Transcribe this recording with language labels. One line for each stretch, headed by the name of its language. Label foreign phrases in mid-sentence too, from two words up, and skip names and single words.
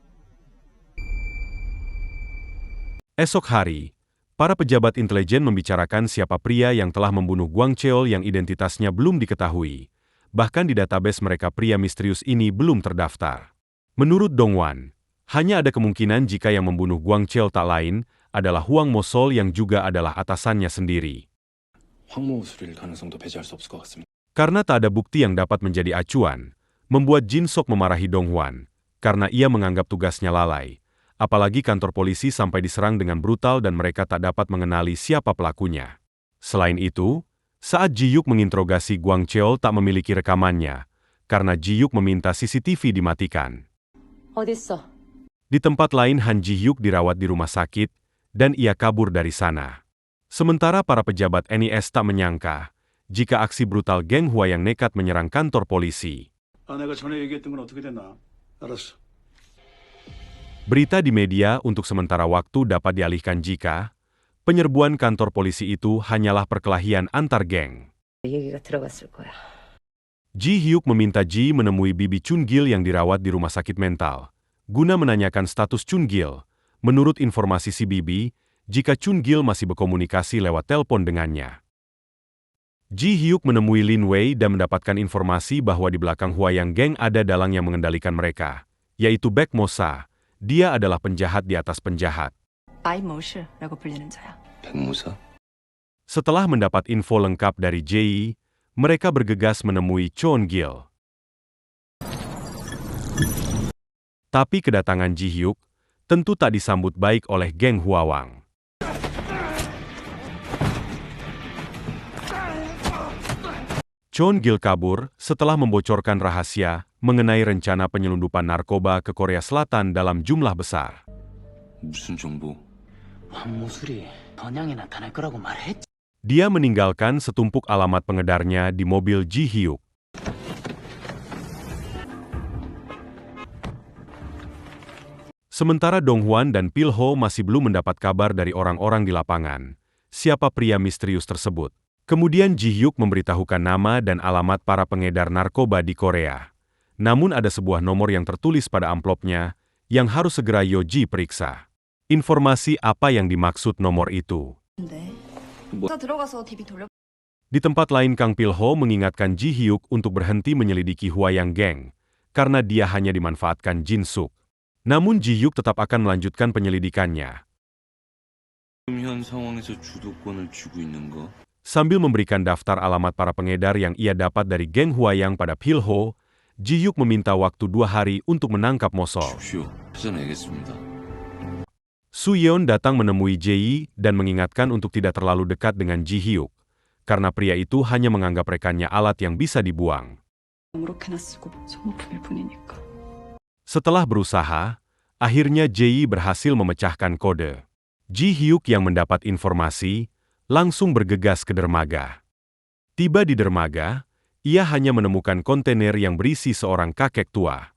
Indonesian: Esok hari, para pejabat intelijen membicarakan siapa pria yang telah membunuh Gwang Cheol yang identitasnya belum diketahui. Bahkan di database mereka pria misterius ini belum terdaftar. Menurut Dongwon, hanya ada kemungkinan jika yang membunuh Gwang Cheol tak lain adalah Hwang Mo-sol yang juga adalah atasannya sendiri.
Korean: 황모술일 가능성도 배제할 수 없을 것 같습니다.
Indonesian: Karena tak ada bukti yang dapat menjadi acuan, membuat Jin Sok memarahi Dongwon karena ia menganggap tugasnya lalai. Apalagi kantor polisi sampai diserang dengan brutal dan mereka tak dapat mengenali siapa pelakunya. Selain itu, saat Ji-hyuk menginterogasi Gwang Cheol tak memiliki rekamannya, karena Ji-hyuk meminta CCTV dimatikan.
Korean: 어딨어?
Indonesian: Di tempat lain Han Ji-hyuk dirawat di rumah sakit, dan ia kabur dari sana. Sementara para pejabat NIS tak menyangka, jika aksi brutal geng Hwa yang nekat menyerang kantor polisi.
Korean: 내가 전에 얘기했던 건 어떻게 됐나? 알았어.
Indonesian: Berita di media untuk sementara waktu dapat dialihkan jika penyerbuan kantor polisi itu hanyalah perkelahian antar geng.
Korean: 얘기가 들어갔을 거야.
Indonesian: Ji-hyuk meminta Ji menemui bibi Chun-gil yang dirawat di rumah sakit mental, guna menanyakan status Chun-gil. Menurut informasi si bibi, jika Chun-gil masih berkomunikasi lewat telepon dengannya. Ji-hyuk menemui Lin Wei dan mendapatkan informasi bahwa di belakang Hwayang Gang ada dalang yang mengendalikan mereka, yaitu Baek Mosa. Dia adalah penjahat di atas penjahat.
Korean: 아이모실라고 불리는 자야. 백무사?
Indonesian: Setelah mendapat info lengkap dari Ji, mereka bergegas menemui Chon-gil. Tapi kedatangan Ji-hyuk tentu tak disambut baik oleh geng Hwawang. Chon-gil kabur setelah membocorkan rahasia mengenai rencana penyelundupan narkoba ke Korea Selatan dalam jumlah besar.
Korean: 무슨 정보? 황모술이 번양에 나타날 거라고 말했지.
Indonesian: Dia meninggalkan setumpuk alamat pengedarnya di mobil Ji-hyuk. Sementara Dong-hwan dan Pil-ho masih belum mendapat kabar dari orang-orang di lapangan, siapa pria misterius tersebut. Kemudian Ji-hyuk memberitahukan nama dan alamat para pengedar narkoba di Korea. Namun ada sebuah nomor yang tertulis pada amplopnya, yang harus segera Yoji periksa. Informasi apa yang dimaksud nomor itu?
Korean: 들어가서 DB 돌려.
Indonesian: Di tempat lain Kang Pil-ho mengingatkan Ji-hyuk untuk berhenti menyelidiki Hwayang Gang, karena dia hanya dimanfaatkan Jin Suk. Namun Ji-hyuk tetap akan melanjutkan penyelidikannya.
Korean: 현 상황에서 주도권을 쥐고 있는 거?
Indonesian: Sambil memberikan daftar alamat para pengedar yang ia dapat dari geng Hwayang pada Pil-ho, Ji-hyuk meminta waktu 2 hari untuk menangkap Mo-sol.
Korean: 주십시오. 찾아내겠습니다.
Indonesian: Su-yeon datang menemui Ji dan mengingatkan untuk tidak terlalu dekat dengan Ji-hyuk, karena pria itu hanya menganggap rekannya alat yang bisa dibuang.
Korean: 아무렇게나 쓰고 소모품일 뿐이니까.
Indonesian: Setelah berusaha, akhirnya Ji berhasil memecahkan kode. Ji-hyuk yang mendapat informasi, langsung bergegas ke dermaga. Tiba di dermaga, ia hanya menemukan kontainer yang berisi seorang kakek tua.